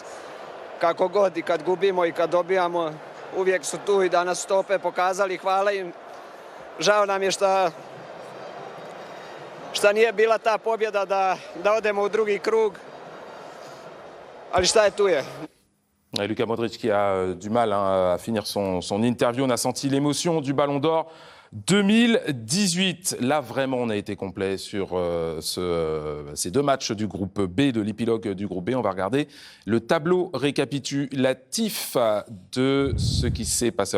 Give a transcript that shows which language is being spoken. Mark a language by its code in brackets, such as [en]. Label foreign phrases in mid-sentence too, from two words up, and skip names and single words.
[hr] Kako god i kad gubimo i kad dobijamo, uvijek su tu i danas su to opet pokazali. Hvala im. Žao nam je šta nije bila ta pobjeda da odemo u drugi krug. Ali šta je, tu je. [fr] Luka Modric qui a du mal à finir son interview. On a senti l'émotion du Ballon d'Or 2018. Là, vraiment, on a été complet sur ces 2 matchs du groupe B, de l'épilogue du groupe B. On va regarder le tableau récapitulatif de ce qui s'est passé.